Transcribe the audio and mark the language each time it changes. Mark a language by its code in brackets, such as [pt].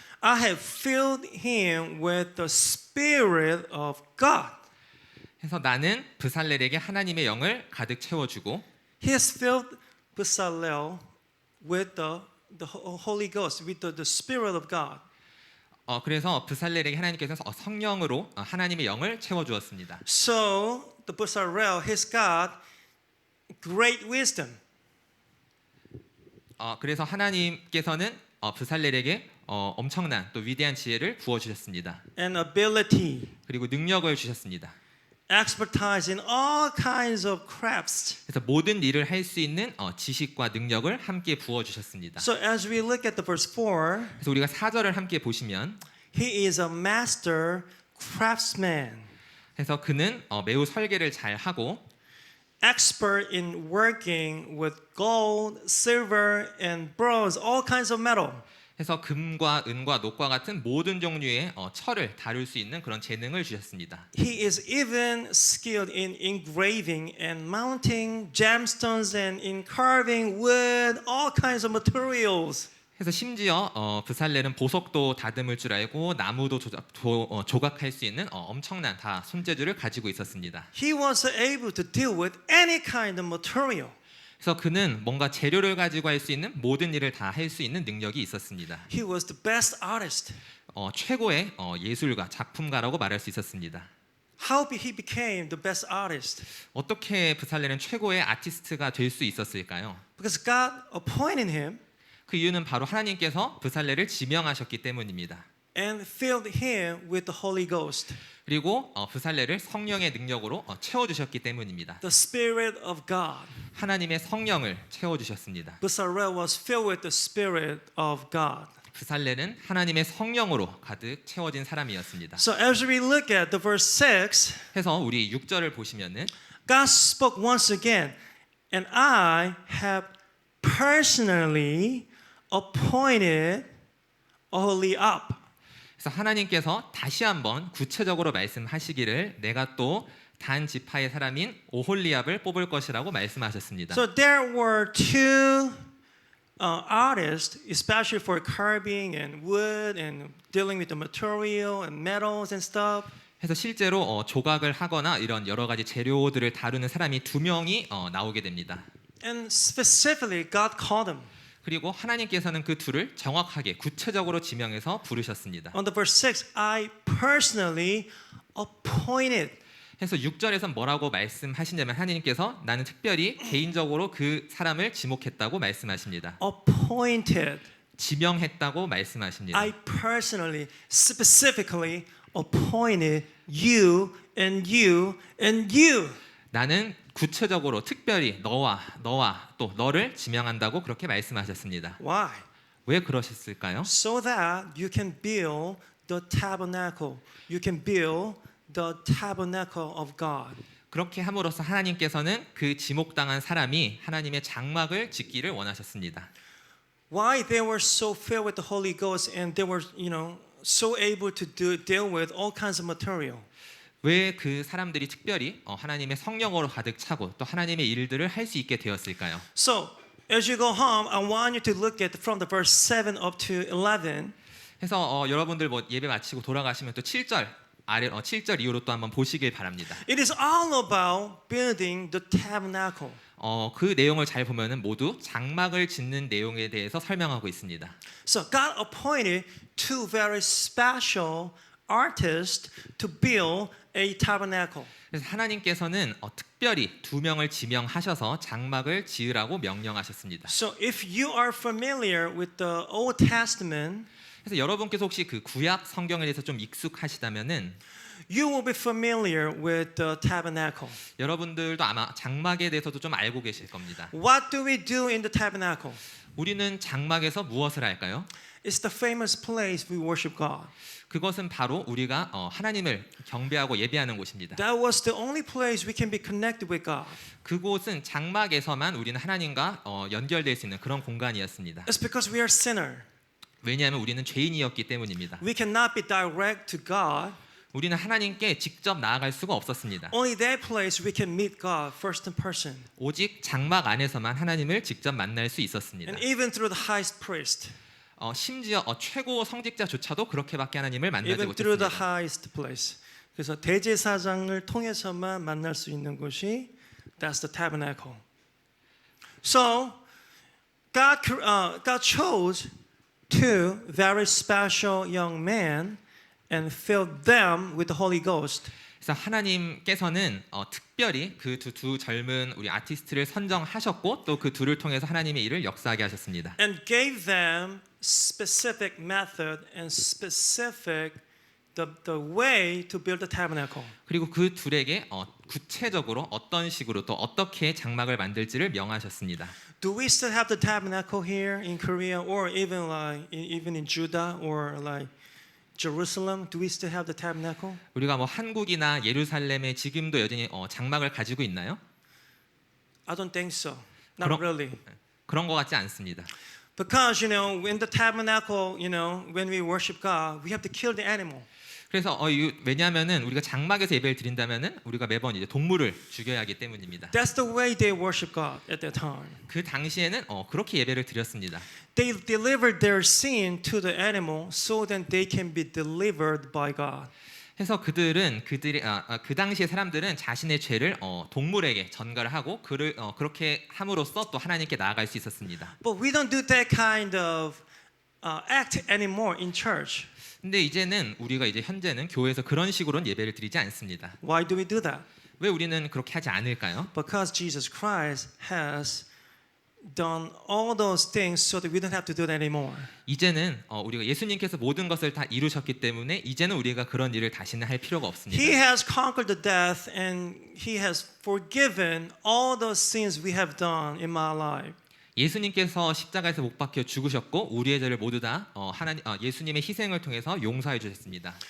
[en] I have filled him with the Spirit of God. [ko] 그래서 나는 브살렐에게 하나님의 영을 가득 채워주고 [en] He has filled Bezalel with the Holy Ghost, with the Spirit of God. [ko] 그래서 브살렐에게 하나님께서 성령으로 하나님의 영을 채워주었습니다. [en] So the Bezalel has got great wisdom. [ko] 그래서 하나님께서는 브살렐에게 엄청난 또 위대한 지혜를 부어주셨습니다. [en] And ability, [ko] 그리고 능력을 주셨습니다. [en] expertise in all kinds of crafts. [ko] 그래서 모든 일을 할 수 있는 지식과 능력을 함께 부어주셨습니다. [en] So as we look at the verse 4, [ko] 그래서 우리가 4절을 함께 보시면 [en] he is a master craftsman, [ko] 그래서 그는 매우 설계를 잘 하고 [en] expert in working with gold, silver, and bronze, all kinds of metal. [ko] 해서 금과 은과 녹과 같은 모든 종류의 철을 다룰 수 있는 그런 재능을 주셨습니다. [en] He is even skilled in engraving and mounting gemstones and in carving wood, all kinds of materials. [ko] 그래서 심지어 브살렐은 보석도 다듬을 줄 알고 나무도 조각할 수 있는 엄청난 다 손재주를 가지고 있었습니다. [en] He was able to deal with any kind of material. [ko] 그래서 그는 뭔가 재료를 가지고 할 수 있는 모든 일을 다 할 수 있는 능력이 있었습니다. [en] He was the best artist. [ko] 최고의 예술가, 작품가라고 말할 수 있었습니다. [en] How he became the best artist? [ko] 어떻게 브살렐은 최고의 아티스트가 될 수 있었을까요? [en] Because God appointed him [ko] 그 이유는 바로 하나님께서 브살렐을 지명하셨기 때문입니다. [en] and filled him with the Holy Ghost, [ko] 그리고 브살렐을 성령의 능력으로 채워주셨기 때문입니다. [en] the Spirit of God. [ko] 하나님의 성령을 채워주셨습니다. [en] Bezalel was filled with the Spirit of God. [ko] 브살렐은 하나님의 성령으로 가득 채워진 사람이었습니다. [en] So as we look at the verse 6, [ko] 해서 우리 6절을 보시면은 [en] God spoke once again, and I have personally appointed Aholiab. [ko] 그래서 하나님께서 다시 한번 구체적으로 말씀하시기를 내가 또 단 지파의 사람인 오홀리압을 뽑을 것이라고 말씀하셨습니다. [en] So there were two artists, especially for carving and wood and dealing with the material and metals and stuff. [ko] 해서 실제로 조각을 하거나 이런 여러 가지 재료들을 다루는 사람이 두 명이 나오게 됩니다. [en] And specifically, God called them. [ko] 그리고 하나님께서는 그 둘을 정확하게 구체적으로 지명해서 부르셨습니다. [en] On the verse 6, I personally appointed. [ko] 해서 6절에서 뭐라고 말씀하시냐면 하나님께서 나는 특별히 개인적으로 그 사람을 지목했다고 말씀하십니다. [en] Appointed. [ko] 지명했다고 말씀하십니다. [en] I personally, specifically appointed you and you and you. [ko] 나는 구체적으로 특별히 너와 또 너를 지명한다고 그렇게 말씀하셨습니다. [en] Why? [ko] 왜 그러셨을까요? [en] So that you can build the tabernacle. You can build the tabernacle of God. [ko] 그렇게 함으로써 하나님께서는 그 지목당한 사람이 하나님의 장막을 짓기를 원하셨습니다. [en] Why they were so filled with the Holy Ghost and they were, so able to deal with all kinds of material. [ko] 왜 그 사람들이 특별히 하나님의 성령으로 가득 차고 또 하나님의 일들을 할 수 있게 되었을까요? [en] So, as you go home, I want you to look at from the verse 7 up to 11. [ko] 해서 여러분들 뭐 예배 마치고 돌아가시면 또 7절 아래 7절 이후로 또 한번 보시길 바랍니다. [en] It is all about building the tabernacle. [ko] 그 내용을 잘 보면은 모두 장막을 짓는 내용에 대해서 설명하고 있습니다. [en] So God appointed two very special artists to build a tabernacle. [ko] 그래서 하나님께서는 특별히 두 명을 지명하셔서 장막을 지으라고 명령하셨습니다. [en] So if you are familiar with the Old Testament, [ko] 그래서 여러분께서 혹시 그 구약 성경에 대해서 좀 익숙하시다면은 [en] you will be familiar with the tabernacle. [ko] 여러분들도 아마 장막에 대해서도 좀 알고 계실 겁니다. [en] What do we do in the tabernacle? [ko] 우리는 장막에서 무엇을 할까요? [en] It's the famous place we worship God. [ko] 그것은 바로 우리가 하나님을 경배하고 예배하는 곳입니다. [en] That was the only place we can be connected with God. [ko] 그곳은 장막에서만 우리는 하나님과 연결될 수 있는 그런 공간이었습니다. [en] It's because we are sinner. [ko] 왜냐하면 우리는 죄인이었기 때문입니다. [en] We cannot be direct to God. [ko] 우리는 하나님께 직접 나아갈 수가 없었습니다. [en] Only that place we can meet God first in person. [ko] 오직 장막 안에서만 하나님을 직접 만날 수 있었습니다. [en] And even through the highest priest. [ko] 심지어 최고 성직자조차도 그렇게밖에 하나님을 만나지 [en] Even through the [ko] 못했습니다. [en] highest place. [ko] 그래서 대제사장을 통해서만 만날 수 있는 곳이 [en] that's the tabernacle. So God chose two very special young men and filled them with the Holy Ghost. [ko] 그래서 하나님께서는 특별히 그 두 젊은 우리 아티스트를 선정하셨고 또 그 둘을 통해서 하나님의 일을 역사하게 하셨습니다. [en] And gave them specific method and specific the way to build the tabernacle. [ko] 그리고 그 둘에게 구체적으로 어떤 식으로 또 어떻게 장막을 만들지를 명하셨습니다. [en] Do we still have the tabernacle here in Korea or even in Judah or like Jerusalem? Do we still have the tabernacle? [ko] 우리가 뭐 한국이나 예루살렘에 지금도 여전히 장막을 가지고 있나요? [en] I don't think so. Not [ko] 그럼- [en] really. [ko] 그런 것 같지 않습니다. [en] Because in the tabernacle, when we worship God, we have to kill the animal. [ko] 그래서 왜냐하면은 우리가 장막에서 예배를 드린다면은 우리가 매번 이제 동물을 죽여야 하기 때문입니다. [en] That's the way they worship God at that time. [ko] 그 당시에는 그렇게 예배를 드렸습니다. [en] They delivered their sin to the animal so that they can be delivered by God. [ko] 해서 그들이 그 당시의 사람들은 자신의 죄를 동물에게 전가를 하고 그렇게 함으로써 또 하나님께 나아갈 수 있었습니다. [en] But we don't do that kind of act anymore in church. [ko] 근데 이제는 우리가 이제 현재는 교회에서 그런 식으로는 예배를 드리지 않습니다. [en] Why do we do that? [ko] 왜 우리는 그렇게 하지 않을까요? [en] Because Jesus Christ has done all those things so that we don't have to do that anymore. [ko] 이제는 우리가 예수님께서 모든 것을 다 이루셨기 때문에 이제는 우리가 그런 일을 다시는 할 필요가 없습니다. [en] He has conquered the death and He has forgiven all those sins we have done in my life. [ko] 예수님께서 십자가에서 못 박혀 죽으셨고 우리의 죄를 모두 다 예수님의 희생을 통해서 용서해 주셨습니다.